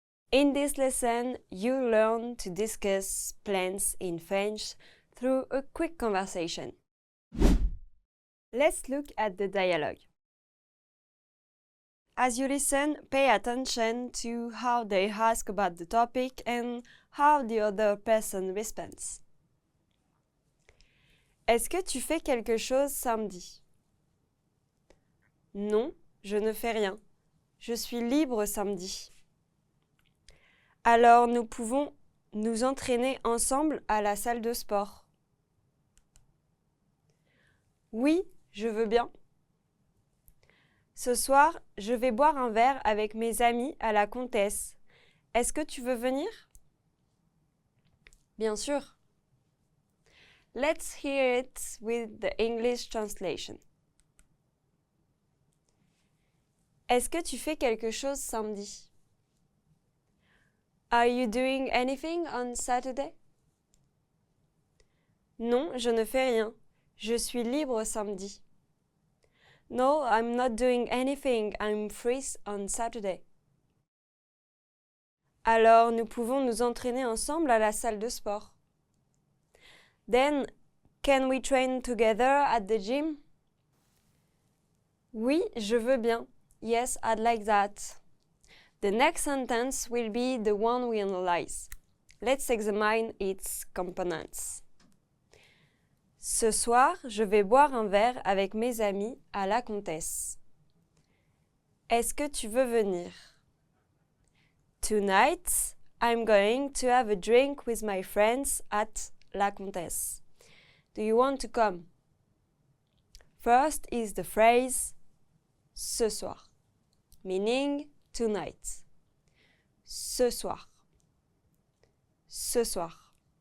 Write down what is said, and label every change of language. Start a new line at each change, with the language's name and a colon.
English: In this lesson, you'll learn to discuss plans in French through a quick conversation. Let's look at the dialogue. As you listen, pay attention to how they ask about the topic and how the other person responds.
French: Est-ce que tu fais quelque chose samedi? Non, je ne fais rien. Je suis libre samedi. Alors nous pouvons nous entraîner ensemble à la salle de sport. Oui, je veux bien. Ce soir, je vais boire un verre avec mes amis à la Comtesse. Est-ce que tu veux venir? Bien sûr.
English: Let's hear it with the English translation.
French: Est-ce que tu fais quelque chose samedi?
English: Are you doing anything on Saturday?
French: Non, je ne fais rien. Je suis libre samedi.
English: No, I'm not doing anything. I'm free on Saturday.
French: Alors, nous pouvons nous entraîner ensemble à la salle de sport.
English: Then, can we train together at the gym?
French: Oui, je veux bien.
English: Yes, I'd like that. The next sentence will be the one we analyze. Let's examine its components.
French: Ce soir, je vais boire un verre avec mes amis à la Comtesse. Est-ce que tu veux venir?
English: Tonight, I'm going to have a drink with my friends at La Comtesse. Do you want to come? First is the phrase
French: ce soir,
English: meaning tonight. Ce soir. Ce soir.